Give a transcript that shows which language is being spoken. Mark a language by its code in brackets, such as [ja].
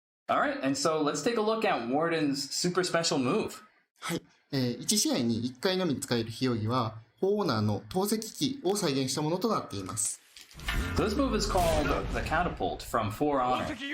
[en] Alright, and so let's take a look at Warden's super special move. [ja] はい、1試合に1回のみ使える非容疑は、フォーオーナーの投石機を再現したものとなっています。 [en] So this move is called the Catapult from For Honor.